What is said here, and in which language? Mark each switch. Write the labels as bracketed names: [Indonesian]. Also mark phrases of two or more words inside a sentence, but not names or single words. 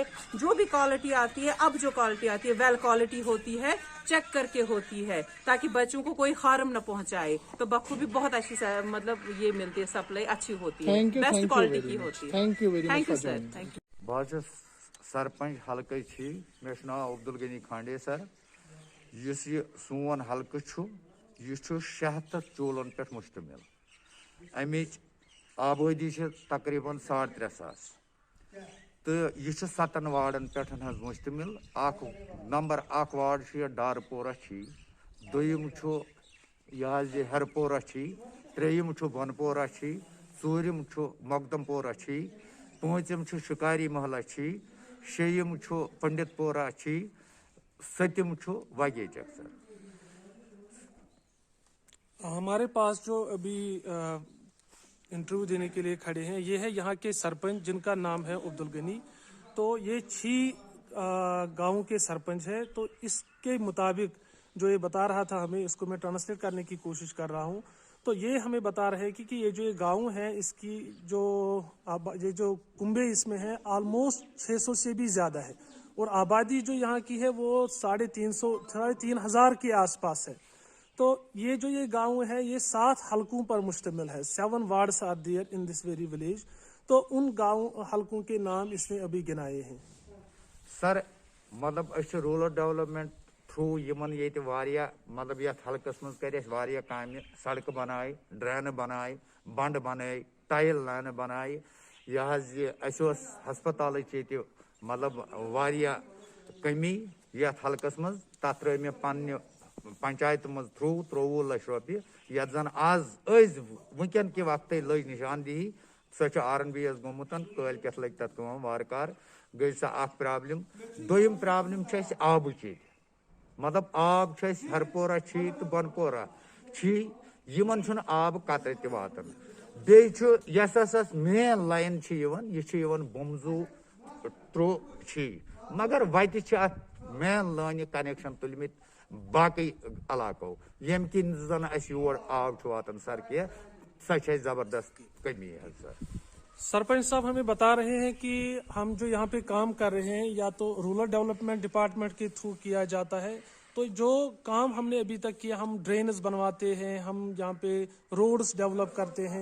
[Hindi] जो भी क्वालिटी आती है, अब जो क्वालिटी आती है [English] well quality [Hindi] होती है, चेक करके होती है, ताकि बच्चों को कोई हार्म न पहुंचाए। तो बखूबी बहुत अच्छी मतलब ये मिलती है, सप्लाई अच्छी होती है, बेस्ट क्वालिटी की होती है। [English] thank you very much Sir, thank you. [Hindi] बाहर से [Kashmiri] सरपंच हल्के छी मे नाव अब्दुल गनी खांडे सर युस ये सोन हल्के छु ये छु 76 चूलन पे मुश्तमिल अमिच आबादी तकरीबन 3,500 तो यह 7 वार्डन पे मुश्तमिल नंबर 1 वार्ड डारपोरा छी दोयम यह हरपोरा छी त्रेयम बनपोरा छी चूरम मकदमपोरा छी पांचम शिकारी महला छी शेयम पंडितपोरा छी सतम वगेचक सर। [Hindi] हमारे पास जो अभी इंटरव्यू देने के लिए खड़े हैं ये है यहाँ के सरपंच जिनका नाम है अब्दुल गनी। तो ये 6 गाँव के सरपंच है। तो इसके मुताबिक जो ये बता रहा था हमें, इसको मैं ट्रांसलेट करने की कोशिश कर रहा हूँ। तो ये हमें बता रहे हैं कि ये जो ये गांव है इसकी ये जो कुंबे इसमें है ऑलमोस्ट 600 से भी ज़्यादा है और आबादी जो यहाँ की है वो 3,500 के आसपास है। तो ये जो ये गांव है ये 7 हलकों पर मुश्तमिल है। [English] 7 wards are there in this very village. [Hindi] तो उन गांव हलकों के नाम इसने अभी गिनाए हैं। [Kashmiri] सर मतलब [English] rural development [Kashmiri] थ्रू यमन ये मतलब ये हल्कस मज कर काम सड़क बनाए ड्रेन बनाए बंड बनाए टाइल लाइन बनाए यह हस्पताल मतलब कमी ये हल्कस मज तथ त्रो मे पन्ने पंचायत मज थ्रू 23 लाख रुपये ये जन आज वनकन के वक्त लज निशानदेही सो RNB गोमुत कल पे लग तथ वारकार गई सा प्रॉब्लम। दोयम प्रॉब्लम आब मतलब आब हरपोरा छी तो बनपोरा छी यमन आब कतर त वातन बेस मेन लाइन यह बमजू त्रो छी मगर वत मेन लाइन कनेक्शन तुलमित बाकी इलाकों यम किन जन योर आब वातन सर के सह जबरदस्त कमी है सर। [Hindi] सरपंच साहब हमें बता रहे हैं कि हम जो यहाँ पे काम कर रहे हैं या तो [English] rural development department [Hindi] के थ्रू किया जाता है। तो जो काम हमने अभी तक किया, हम ड्रेनेज बनवाते हैं, हम यहाँ पे [English] roads develop [Hindi] करते हैं।